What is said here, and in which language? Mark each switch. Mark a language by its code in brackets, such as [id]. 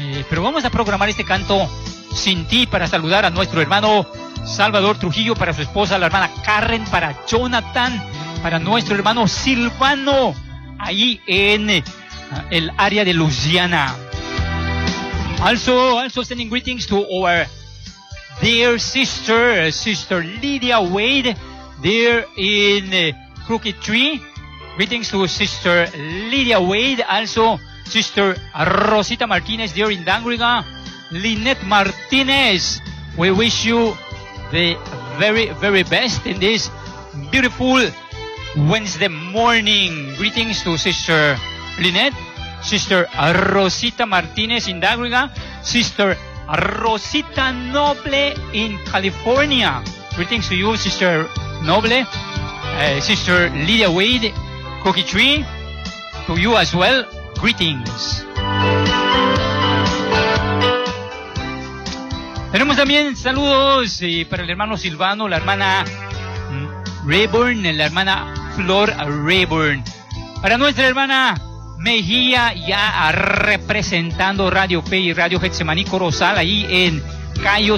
[es] Pero vamos a programar este canto Sin Ti para saludar a nuestro hermano Salvador Trujillo, para su esposa, la hermana Karen, para Jonathan, para nuestro hermano Silvano, ahí en el área de Louisiana. [en] Also sending greetings to our dear sister Lydia Wade, there in Crooked Tree. Greetings to sister Lydia Wade. Also sister Rosita Martinez, there in Dangriga. Lynette Martinez, we wish you the very, very best in this beautiful Wednesday morning. Greetings to sister Lynette, sister Rosita Martinez in Dangriga, sister Rosita Noble in California. Greetings to you, sister Noble. Sister Lydia Wade, Cookie Tree, to you as well, greetings. [es] Tenemos también saludos para el hermano Silvano, la hermana Rayburn, la hermana Flor Rayburn. Para nuestra hermana Mejía, ya representando Radio Fe y Radio Getsemaní Corozal, ahí en Cayo.